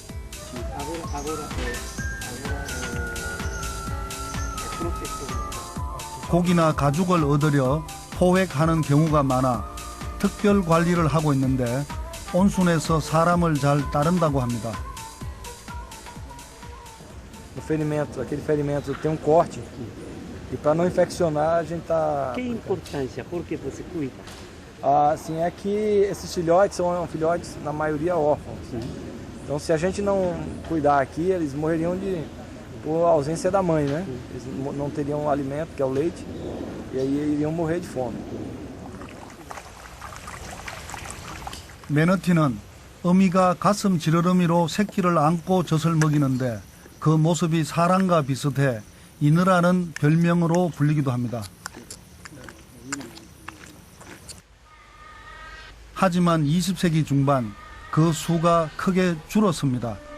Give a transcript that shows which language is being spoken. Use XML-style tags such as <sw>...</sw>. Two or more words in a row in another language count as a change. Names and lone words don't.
<ko>고기나 가죽을 얻으려 포획하는 경우가 많아 특별 관리를 하고 있는데 온순해서 사람을 잘 따른다고 합니다.</ko> <pt>No ferimento, aquele ferimento tem corte e para não infeccionar a gente tá. Que importância? Por que você cuida? Assim, é que esses filhotes são filhotes na maioria órfãos. Então se a gente não cuidar aqui, eles morreriam por ausência da mãe, né? Eles não teriam alimento, que é o leite, e aí iriam morrer de fome.</pt> <ko>매너티는 어미가 가슴 지느러미로 새끼를 안고 젖을 먹이는데 그 모습이 사람과 비슷해 이느라는 별명으로 불리기도 합니다. 하지만 20세기 중반 그 수가 크게 줄었습니다.</ko>